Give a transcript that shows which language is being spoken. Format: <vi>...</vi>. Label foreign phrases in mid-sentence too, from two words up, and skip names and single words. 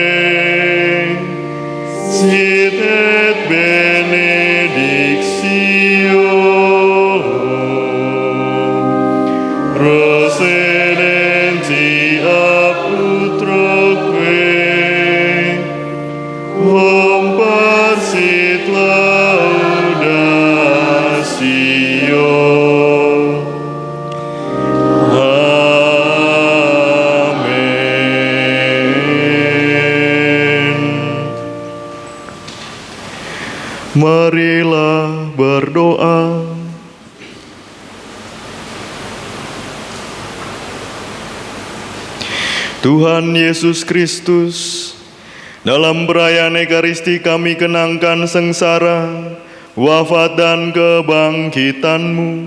<la>sit et benedictio procedenti ab utroque comparsit laudatio.</la> <id>Amin. Marilah berdoa. Tuhan Yesus Kristus, dalam perayaan Ekaristi kami kenangkan sengsara, wafat dan kebangkitan-Mu.</id>